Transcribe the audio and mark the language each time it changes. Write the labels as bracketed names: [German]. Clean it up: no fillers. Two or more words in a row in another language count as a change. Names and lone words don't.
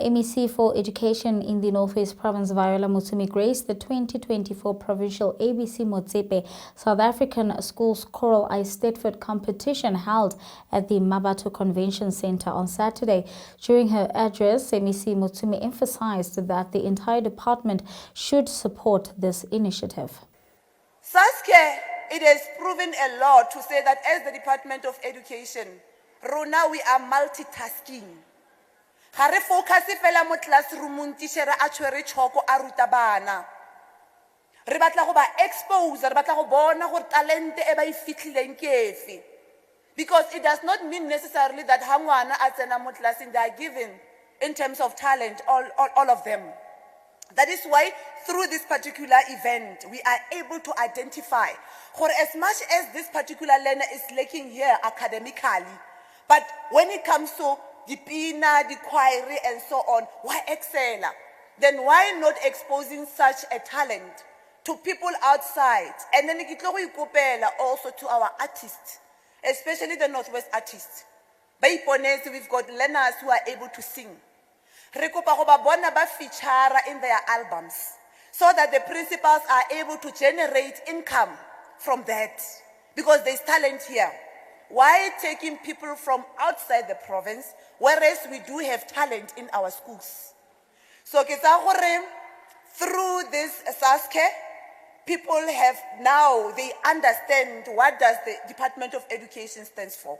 [English] MEC for Education in the Northwest Province, Viola Mutsumi, graced the 2024 Provincial ABC Motsepe South African Schools Choral SASCE.Biden competition held at the Mabato Convention Center on Saturday. During her address, MEC Mutsumi emphasized that the entire department should support this initiative. SASCE, it has proven a lot to say that as the Department of Education, Rona, we are multitasking. [Tswana] Ga re focus fela mo classroomong teacher a tshwere tshoko a ruta bana. Re batla go ba expose, re batla go bona gore talente e ba e fitlhileng ke efe. [English] Because it does not mean necessarily that [Tswana] ha ngwana a tsena mo classing [English] they are given in terms of talent all of them. That is why through this particular event we are able to identify for as much as this particular learner is lacking here academically, but when it comes to the pina, the choir, and so on, why excel? Then why not exposing such a talent to people outside? And then also to our artists, especially the Northwest artists. We've got learners who are able to sing. [Tswana] Re kopa go ba bona ba [English] feature in their albums so that the principals are able to generate income from that, because there's talent here. Why taking people from outside the province, whereas we do have talent in our schools? So through this SASCE, people have now, they understand what does the Department of Education stands for.